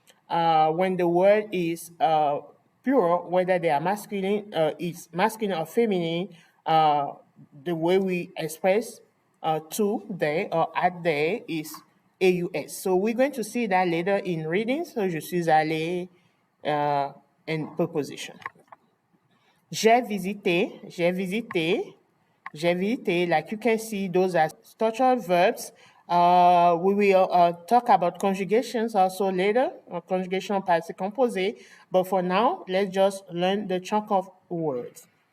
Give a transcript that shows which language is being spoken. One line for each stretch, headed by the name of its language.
English: When the word is plural, whether they are masculine, is masculine or feminine, the way we express to, they, or at they is AUS. So we're going to see that later in reading. So
French: je suis allé
English: in preposition.
French: J'ai visité, j'ai visité, j'ai visité.
English: Like you can see, those are structural verbs. We will talk about conjugations also later, conjugation passé composé. But for now, let's just learn the chunk of words.